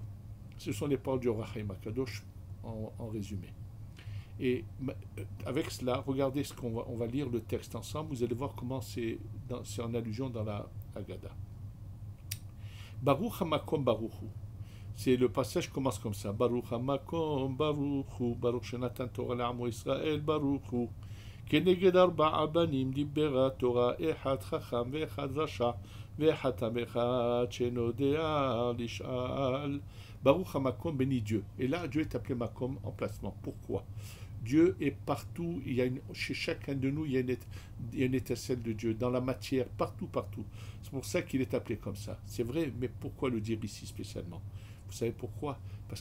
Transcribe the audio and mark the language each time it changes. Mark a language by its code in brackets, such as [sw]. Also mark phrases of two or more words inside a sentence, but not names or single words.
[fr] Ce sont les paroles du Orach Chaim HaKadosh en résumé. Et avec cela, regardez ce on va lire le texte ensemble. Vous allez voir comment c'est en allusion dans la Haggadah. [he] ברוך המקום ברוך הוא. [fr] C'est le passage qui commence comme ça. [he] ברוך המקום ברוך הוא. ברוך שנתן תורה לעמו ישראל ברוך הוא. כנגד 4 בנים דיברה התורה, אחד חכם ואחד רשע, ואחד תם אחד שאינו יודע לשאול. ברוך המקום, [fr] béni Dieu. Et là, Dieu est appelé Makom, emplacement. Pourquoi? Dieu est partout. Chez chacun de nous, il y a une étincelle de Dieu, dans la matière, partout. C'est pour ça qu'il est appelé comme ça. C'est vrai, mais pourquoi le dire ici spécialement? Vous savez pourquoi?